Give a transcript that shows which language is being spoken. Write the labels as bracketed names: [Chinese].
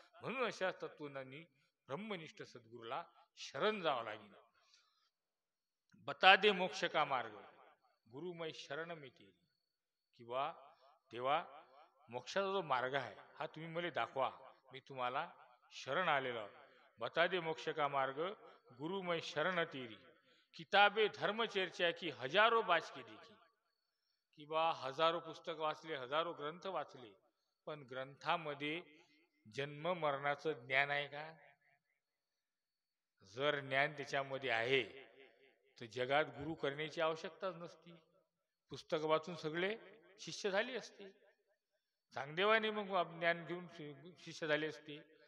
[Marathi] म्हणून अशा तत्वज्ञानी ब्रह्मनिष्ठ सद्गुरूला शरण जावं लागेल. [Hindi] बता दे मोक्ष का मार्ग, गुरुमय शरण मी तेरी, किंवा [Marathi] तेव्हा मोक्षाचा जो मार्ग आहे हा तुम्ही मला दाखवा, मी तुम्हाला शरण आलेलो. [Hindi] बता दे मोक्ष का मार्ग, गुरु मैं शरण तेरी. किताबे धर्म चर्चा की हजारो बाच के देखी. [Marathi] कि बा हजारो पुस्तक वाचले, हजारो ग्रंथ वाचले, पण ग्रंथामध्ये जन्म मरणाचं ज्ञान आहे का? जर ज्ञान त्याच्यामध्ये आहे तर जगात गुरु करण्याची आवश्यकताच नसती. पुस्तक वाचून सगळे शिष्य झाले असते, चांगदेवाने मग ज्ञान घेऊन शिष्य झाले असते.